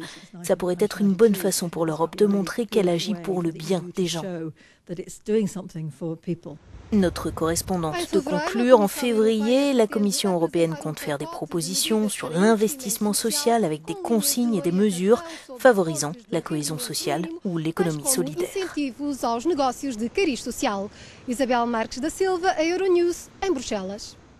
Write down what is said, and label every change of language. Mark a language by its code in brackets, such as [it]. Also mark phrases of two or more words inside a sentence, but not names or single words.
[fr] Ça pourrait être une bonne façon pour l'Europe de montrer qu'elle agit pour le bien des gens. Notre correspondante de conclure, en février, la Commission européenne compte faire des propositions sur l'investissement social avec des consignes et des mesures favorisant la cohésion sociale ou l'économie solidaire. [pt] Incentivos aos negócios de cariz social. Isabel Marques da Silva, a Euronews, em Bruxelas.